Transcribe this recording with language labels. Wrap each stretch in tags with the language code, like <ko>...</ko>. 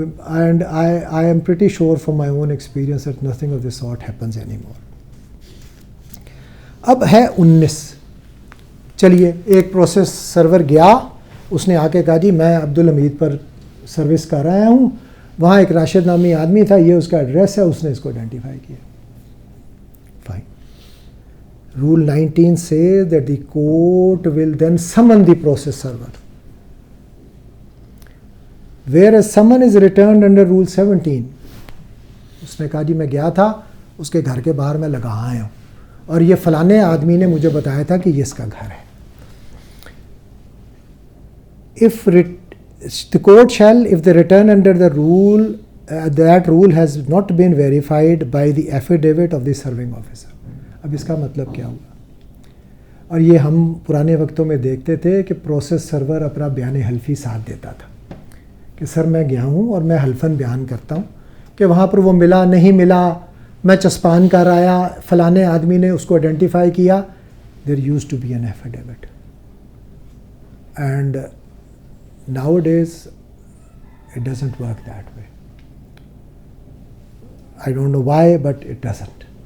<en>And I am pretty sure from my own experience that nothing of this sort happens any more.</en> <ur>اب ہے 19. چلیے ایک process سرور گیا, اس نے آ کے کہا جی میں عبدالحمید پر سروس کر رہا ہوں, وہاں ایک راشد نامی آدمی تھا, یہ اس کا ایڈریس ہے, اس نے اس کو آئیڈینٹیفائی کیا.</ur> <en>Fine. Rule 19 says that the court will then summon the process server, whereas summon is returned under rule 17.</en> <ur>اس نے کہا جی میں گیا تھا, اس کے گھر کے باہر میں لگا آیا ہوں اور یہ فلانے آدمی نے مجھے بتایا تھا کہ یہ اس کا گھر ہے.</ur> <en>If the court shall, if the return under the rule, that rule has not been verified by the affidavit of the serving officer.</en> <ur>اب اس کا مطلب کیا ہوا؟ اور یہ ہم پرانے وقتوں میں دیکھتے تھے کہ پروسیس سرور اپنا بیان حلفی ساتھ دیتا تھا کہ سر میں گیا ہوں اور میں حلفاً بیان کرتا ہوں کہ وہاں پر وہ ملا نہیں ملا, میں چسپان کر آیا, فلانے آدمی نے اس کو آئیڈینٹیفائی کیا.</ur> <en>There used to be an affidavit. And nowadays it doesn't work that way. I don't know why, but it doesn't.</en>